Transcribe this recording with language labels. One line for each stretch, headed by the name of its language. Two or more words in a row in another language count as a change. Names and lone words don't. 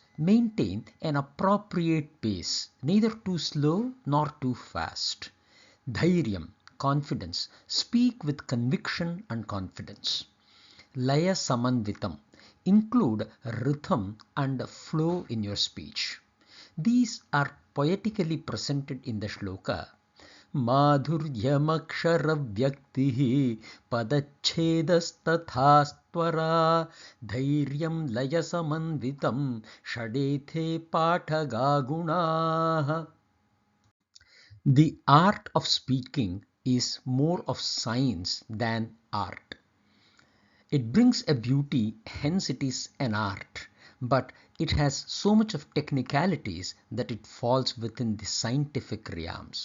English: Maintain an appropriate pace, neither too slow nor too fast. Dhairyam, confidence. Speak with conviction and confidence.
Sanskrit: Laya Samanvitam,
English: include rhythm and flow in your speech. These are poetically presented in the shloka.
Sanskrit: Madhuryamaksharavyaktihi padachedasthathastvara dhairyam layasamanvitam shadethe pathagagunaha.
English: The art of speaking is more of science than art. It brings a beauty, hence it is an art, but it has so much of technicalities that it falls within the scientific realms.